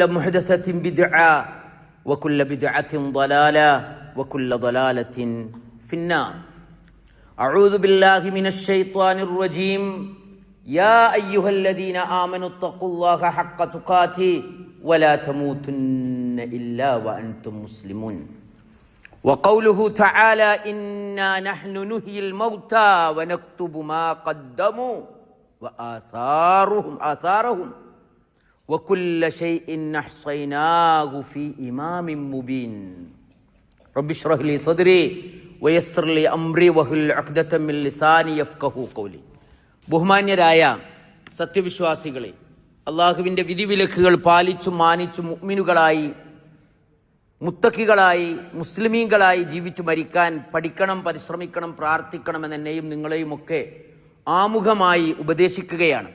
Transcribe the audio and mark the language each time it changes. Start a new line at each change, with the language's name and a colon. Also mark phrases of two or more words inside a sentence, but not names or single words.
Arabic: محدثة بدعة وكل بدعة ضلالة وكل ضلالة في النار أعوذ بالله من الشيطان الرجيم يا أيها الذين آمنوا اتقوا الله حق تقاته ولا تموتن إلا وأنتم مسلمون وقوله تعالى إنا نحن نحيي الموتى ونكتب ما قدموا وآثارهم وكل شيء أحصيناه في إمام مبين رب اشرح لي صدري ويسر لي أمري واحلل عقدة من لساني يفقهوا قولي.
Malayalam: ബഹുമാന്യരായ സത്യവിശ്വാസികളെ, അള്ളാഹുവിൻ്റെ വിധിവിലക്കുകൾ പാലിച്ചും മാനിച്ചും മുഅ്മിനുകളായി മുത്തഖികളായി മുസ്ലിമീങ്ങളായി ജീവിച്ചു മരിക്കാൻ പഠിക്കണം, പരിശ്രമിക്കണം, പ്രാർത്ഥിക്കണമെന്ന് എന്നെയും നിങ്ങളെയും ഒക്കെ ആമുഖമായി ഉപദേശിക്കുകയാണ്.